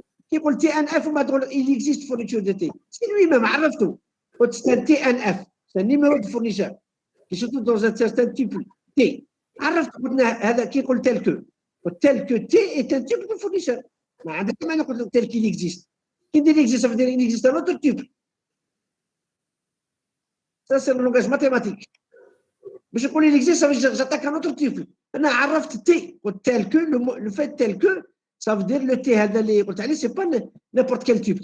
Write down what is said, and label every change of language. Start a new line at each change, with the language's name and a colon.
French: كي يقول TNF وما تقول il existe fourniture de T. C'est lui-même عرفته. قلت c'est un TNF, c'est un numéro de fournisseur qui se trouve dans un certain tuple T.
Arabic: عرفت قلنا هذا كي يقول tel que.
French: tel que T est un tuple de fournisseur.
Arabic: ما عندك ما نقول tel qu'il existe.
French: Qui dit il existe, ça veut dire qu'il existe un autre tuple. Ça, c'est le langage mathématique. Mais je connais l'existe, ça veut dire j'attaque un autre tuple.
Arabic: أنا عرفت T.
French: tel que, le fait tel que, ça veut dire le T هذا اللي قلت عليه, c'est pas n'importe quel tuple.